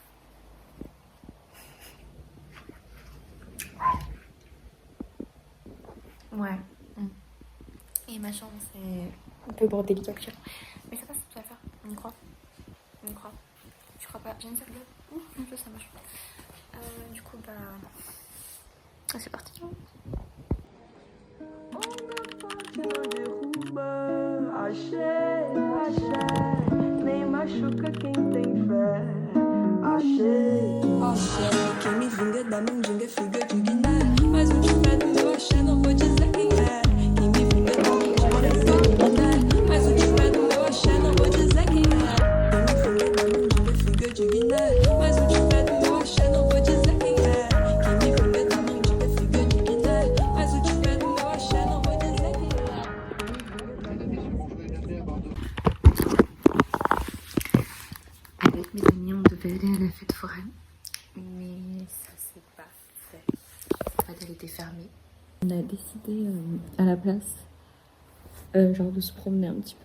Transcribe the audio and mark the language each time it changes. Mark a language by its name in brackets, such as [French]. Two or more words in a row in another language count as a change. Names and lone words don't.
[French] Ouais. Et ma chambre, c'est un peu bordélique actuellement. Mais ça passe, ça va faire. On y croit. On y croit. Je crois pas. J'ai une serviette. Ouh, mon Dieu, ça marche pas. Du coup, bah. C'est parti. [Portuguese] Nem machuca quem tem fé. Axé, quem me vinga da mandinga figa digna. Mas o de pé do meu axé não vou dizer quem é. Quem me vinga da mandinga figa digna. Mas o de pé do meu axé não vou dizer quem é. Quem me vinga da mandinga figa digna. Mas o de pé do meu axé não vou dizer quem é. Quem me vinga da mandinga figa digna. Mas o de pé do meu axé não vou dizer quem é. [French] Avec mes amis, on devait aller à la fête foraine, mais ça s'est pas fait. En fait, elle était fermée. On a décidé à la place, genre de se promener un petit peu.